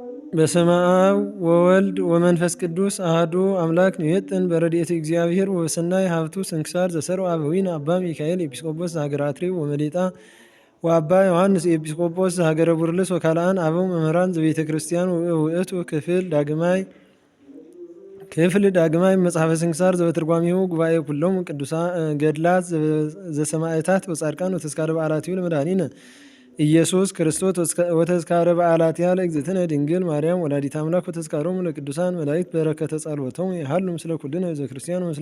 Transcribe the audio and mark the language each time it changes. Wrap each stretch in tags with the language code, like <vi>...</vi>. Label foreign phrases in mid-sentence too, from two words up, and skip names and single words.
<gez>በስመ አብ ወወልድ ወመንፈስ ቅዱስ አሐዱ አምላክ ንየጥን በረድኤተ እግዚአብሔር ወበሰናይ ሀብቱ ስንክሳር ዘሰርዓ አበዊነ አባ ሚካኤል ኤጲስቆጶስ ዘሀገረ አትሬው ወመዴጣ ወአባ ዮሐንስ ኤጲስቆጶስ ዘሀገረ ቡርልስ ወካልአን አበው መምህራን ዘቤተ ክርስቲያን ውእቱ ክፍል ዳግማይ መጽሐፈ ስንክሳር ዘበትርጓሜሁ ጉባኤ ኩሎሙ ቅዱሳን ገድላት ዘሰማዕታት ወጻድቃን ወተስካረ በዓላቲሁ ለመድኃኒነ ኢየሱስ ክርስቶስ ወተስካረ በዓላቲሃ ለእግዝእትነ ድንግል ማርያም ወላዲተ አምላክ ወተስካሮሙ ለቅዱሳን መላእክት በረከተ ጸሎቶሙ ይሃሉ ምስለ ኩልነ ህዝበ ክርስቲያን ወምስለ</gez>